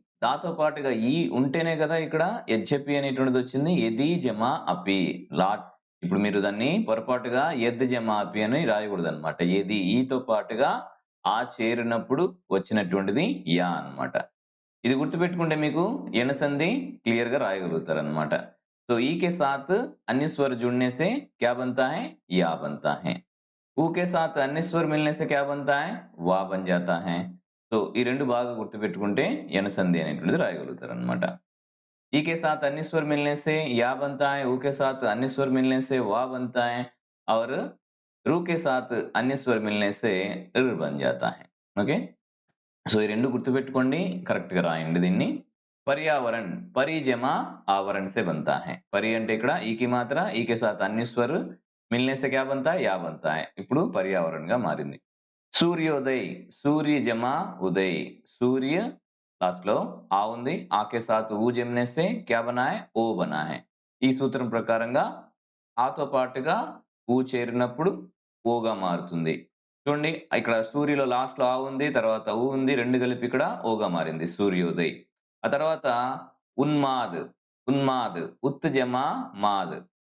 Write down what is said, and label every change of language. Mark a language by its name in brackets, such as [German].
[Telugu] దాతో పాటుగా ఈ ఉంటేనే కదా ఇక్కడ హెచ్‌ఏపీ అనేటువంటిది వచ్చింది. యది జమ అపి లాట్ ఇప్పుడు మీరు దాన్ని పొరపాటుగా యద్ జమ అపి అని రాయకూడదన్నమాట. యది ఈతో పాటుగా ఆ చేరినప్పుడు వచ్చినటువంటిది యా అన్నమాట. ఇది గుర్తుపెట్టుకుంటే మీకు ఎన సంధి क्लियर రాయగలుగుతారన్నమాట. [Hindi] तो ई के साथ अन्य स्वर जुड़ने से क्या बनता है? या बनता है। ऊ के साथ अन्य स्वर मिलने से क्या बनता है? వా बन जाता है। [Telugu] సో ఈ రెండు బాగా గుర్తుపెట్టుకుంటే ఎన సంధి అనేటువంటిది రాయగలుగుతారన్నమాట. [Hindi] ई के साथ अन्य स्वर मिलने से या बनता है, ऊ के साथ अन्य स्वर मिलने से वा बनता है और रू के साथ अन्य स्वर मिलने से ర్ बन जाता है। [Telugu] ఓకే? సో ఈ రెండు గుర్తుపెట్టుకోండి. కరెక్ట్‌గా రాయండి దీన్ని. [Hindi] पर्यावरण परि जमा आवरण से बनता है। परि [Telugu] అంటే ఇక్కడ ఈ కి మాత్ర [Hindi] ఈ के साथ अन्य स्वर मिलने से क्या बनता है? या बनता है। [Telugu] ఇప్పుడు పర్యావరణంగా మారింది. [Hindi] सूर्योदय सूर्य जमा उदय सूर्य [Telugu] లాస్ట్ లో ఆ ఉంది. [Hindi] ఆ के साथ ऊ जमने से क्या बना है? ओ बना है। [Telugu] ఈ సూత్రం ప్రకారంగా ఆతో పాటుగా ఊ చేరినప్పుడు ఓగా మారుతుంది. చూడండి ఇక్కడ సూర్యలో లాస్ట్ లో ఆ ఉంది. తర్వాత ఊ ఉంది. 2 కలిపి ఇక్కడ ఓగా మారింది. సూర్యోదయ్. ఆ తర్వాత ఉన్మాద్, ఉన్మాద్ ఉత్ జమా మాద్.